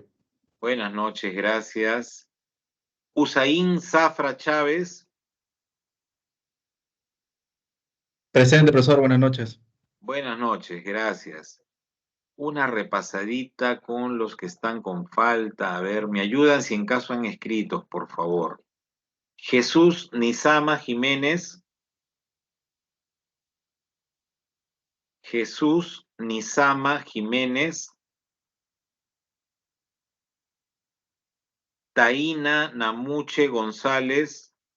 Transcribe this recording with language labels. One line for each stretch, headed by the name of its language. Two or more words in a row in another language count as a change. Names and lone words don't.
Spanish: Buenas noches, gracias. Usaín Zafra Chávez. Presente, profesor, buenas noches. Buenas noches, gracias. Una repasadita con los que están con falta. A ver, me ayudan si en caso han escrito, por favor. Jesús Nizama Jiménez. Jesús Nizama Jiménez. Taína Namuche González.